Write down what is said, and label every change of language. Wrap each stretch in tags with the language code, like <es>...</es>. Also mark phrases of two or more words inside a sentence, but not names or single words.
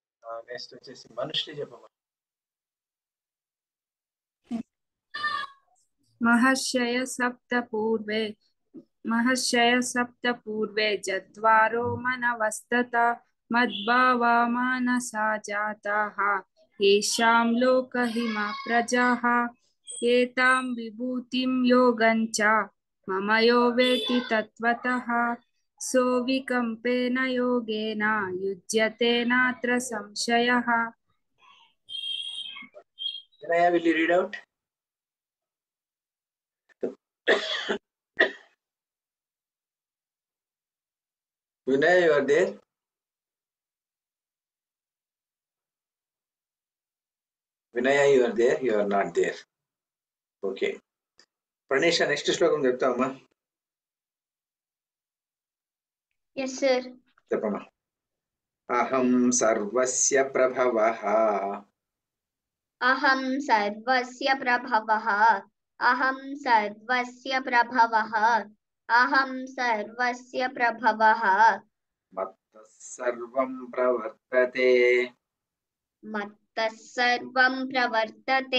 <te>నెక్స్ట్ వచ్చేసి మనుష్య చెప్పమ్మా.</te> <sa>महर्षय सप्त पूर्वे जद्वारो मनवस्तत मद्भावा मानसा जाताः येषां लोकहिमा प्रजाः एतां विभूतिं योगञ्च मम यो वेति तत्त्वतः सोऽविकम्पेन योगेन युज्यते नात्र संशयः.</sa> <en>Vinaya, will you read out? Vinaya, you are there? Vinaya, you are there? You are not there. Okay. Pranisha, next</en> <te>శ్లోకం చెప్తావమ్మా.</te> <en>Yes, sir.</en> <sa>చెప్పమ్మా. అహం సర్వస్య ప్రభవః. अहं सर्वस्य प्रभवः. अहं सर्वस्य प्रभवः. अहं सर्वस्य प्रभवः. मत्तः सर्वं प्रवर्तते. मत्तः सर्वं प्रवर्तते.</sa>